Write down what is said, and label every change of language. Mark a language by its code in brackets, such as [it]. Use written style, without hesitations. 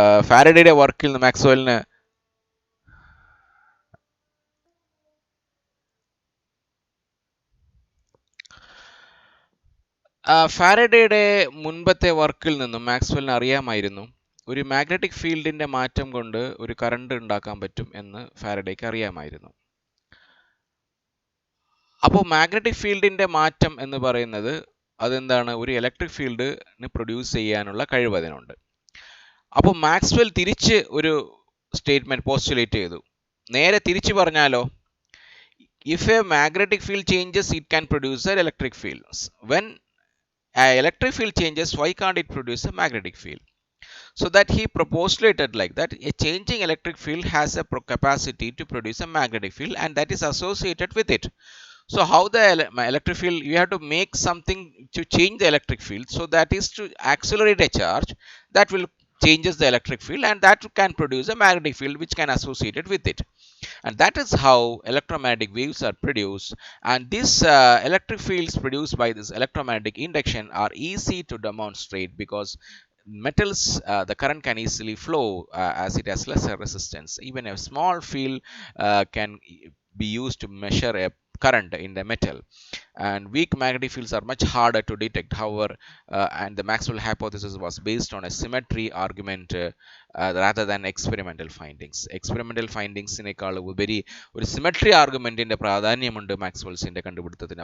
[ml] ഫാരഡേയുടെ വർക്കിൽ മാക്സ്വെല്ലിന് ഫാരഡേയുടെ മുൻപത്തെ വർക്കിൽ നിന്നും മാക്സ്വെല്ലിന് അറിയാമായിരുന്നു ഒരു മാഗ്നറ്റിക് ഫീൽഡിന്റെ മാറ്റം കൊണ്ട് ഒരു കറണ്ട് ഉണ്ടാക്കാൻ പറ്റും എന്ന് ഫാരഡേക്ക് അറിയാമായിരുന്നു. അപ്പോൾ മാഗ്നറ്റിക് ഫീൽഡിന്റെ മാറ്റം എന്ന് പറയുന്നത് അതെന്താണ്? ഒരു ഇലക്ട്രിക് ഫീൽഡിന് പ്രൊഡ്യൂസ് ചെയ്യാനുള്ള കഴിവ് അതിനുണ്ട്. അപ്പോൾ മാക്സ്വെൽ തിരിച്ച് ഒരു സ്റ്റേറ്റ്മെന്റ് പോസ്റ്റുലേറ്റ് ചെയ്തു. നേരെ തിരിച്ചു പറഞ്ഞാലോ, [en] if a magnetic field changes, it can produce an electric field. When an electric field changes, why can't it produce a magnetic field? So that he postulated like that a changing electric field has a capacity to produce a magnetic field, and that is associated with it. So how the electric field, you have to make something to change the electric field, so that is to accelerate a charge that will changes the electric field, and that can produce a magnetic field which can associate it with it. And that is how electromagnetic waves are produced. And these electric fields produced by this electromagnetic induction are easy to demonstrate, because metals, the current can easily flow as it has lesser resistance. Even a small field can be used to measure a current in the metal, and weak magnetic fields are much harder to detect. However, and the Maxwell hypothesis was based on a symmetry argument rather than experimental findings. Experimental findings [ml] നേക്കാൾ ഉപരി ഒരു symmetry ആർഗ്യുമെന്റിന്റെ പ്രാധാന്യമുണ്ട് മാക്സ്വെൽസിന്റെ കണ്ടുപിടുത്തത്തിന്.